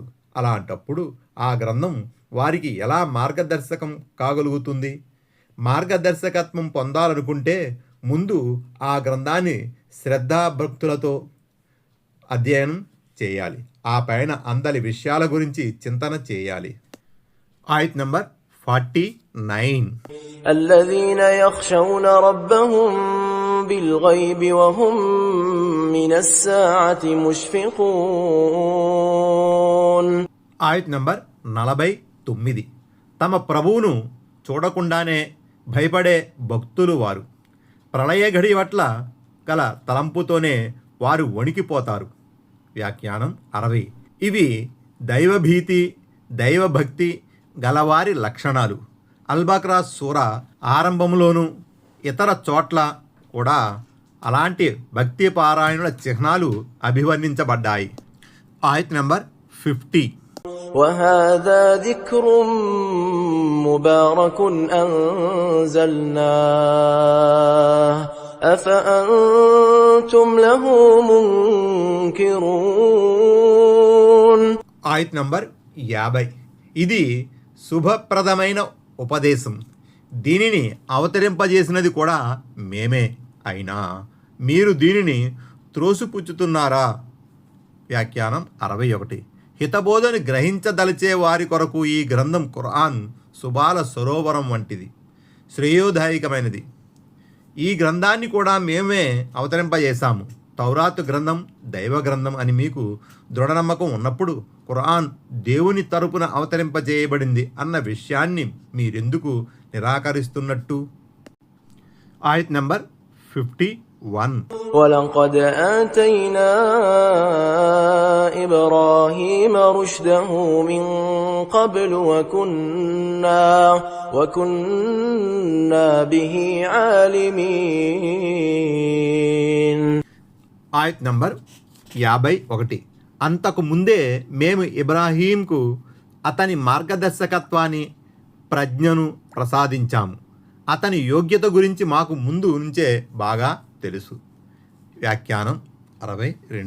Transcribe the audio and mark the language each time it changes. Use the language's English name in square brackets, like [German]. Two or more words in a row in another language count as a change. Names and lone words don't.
[Telugu] అలాంటప్పుడు ఆ గ్రంథం వారికి ఎలా మార్గదర్శకం కాగలుగుతుంది? మార్గదర్శకత్వం పొందాలనుకుంటే ముందు ఆ గ్రంథాన్ని శ్రద్ధాభక్తులతో అధ్యయనం చేయాలి. ఆ పైన అందరి విషయాల గురించి చింతన చేయాలి. ఆయత్ నంబర్ 49. [Arabic] الذين يخشون ربهم بالغيب وهم من الساعة مشفقون. [Telugu] ఆయత్ నంబర్ 49. తమ ప్రభువును చూడకుండానే భయపడే భక్తులు వారు. ప్రళయ ఘడి పట్ల గల తలంపుతోనే వారు వణికిపోతారు. వ్యాఖ్యానం 60. ఇవి దైవభీతి, దైవభక్తి గలవారి లక్షణాలు. అల్బక్రా సూరా ఆరంభంలోనూ ఇతర చోట్ల కూడా అలాంటి భక్తి పారాయణుల చిహ్నాలు అభివర్ణించబడ్డాయి. ఆయత్ నంబర్ 50. [Arabic] وهذا ذكر مبارك أنزلناه أفأنتم له منكرون. [Telugu] ఆయత్ నంబర్ 50. ఇది శుభప్రదమైన ఉపదేశం. దీనిని అవతరింపజేసినది కూడా మేమే అయినా మీరు దీనిని త్రోసిపుచ్చుతున్నారా? వ్యాఖ్యానం 61. హితబోధను గ్రహించదలిచే వారి కొరకు ఈ గ్రంథం ఖురాన్ సుబాల సరోవరం వంటిది, శ్రేయోదాయకమైనది. ఈ గ్రంథాన్ని కూడా మేమే అవతరింపజేశాము. తౌరాతు గ్రంథం దైవ గ్రంథం అని మీకు దృఢనమ్మకం ఉన్నప్పుడు ఖురాన్ దేవుని తరపున అవతరింపజేయబడింది అన్న విషయాన్ని మీరెందుకు నిరాకరిస్తున్నట్టు? ఆయత్ నంబర్ 51. [Arabic] ولقد آتينا إبراهيم رشده من قبل وكنا به عالمين. [Telugu] ఆయత్ నంబర్ 51. అంతకు ముందే మేము ఇబ్రాహీంకు అతని మార్గదర్శకత్వాన్ని, ప్రజ్ఞను ప్రసాదించాము. అతని యోగ్యత గురించి మాకు ముందు నుంచే బాగా తెలుసు. వ్యాఖ్యానం 62.